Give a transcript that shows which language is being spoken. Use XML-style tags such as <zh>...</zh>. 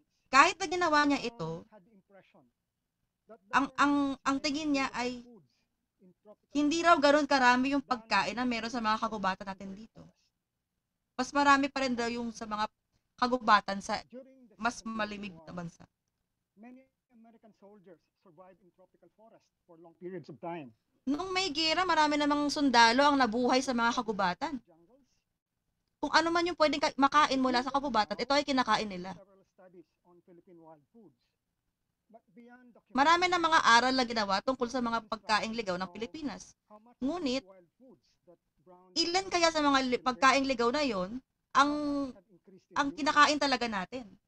<tl>Kahit na ginawa niya ito, ang tingin niya ay hindi raw ganoon karami yung pagkain na meron sa mga kagubatan natin dito. Mas marami pa rin daw yung sa mga kagubatan sa mas malimig na bansa.</tl> <en>Many American soldiers survived in tropical forest for long periods of time.</en> <tl>Noong may gera, marami namang sundalo ang nabuhay sa mga kagubatan. Kung ano man yung pwedeng makain mula sa kagubatan, ito ay kinakain nila. Marami na mga aral na ginawa tungkol sa mga pagkaing ligaw ng Pilipinas. Ngunit, ilan kaya sa mga pagkaing ligaw na yon ang kinakain talaga natin?</tl>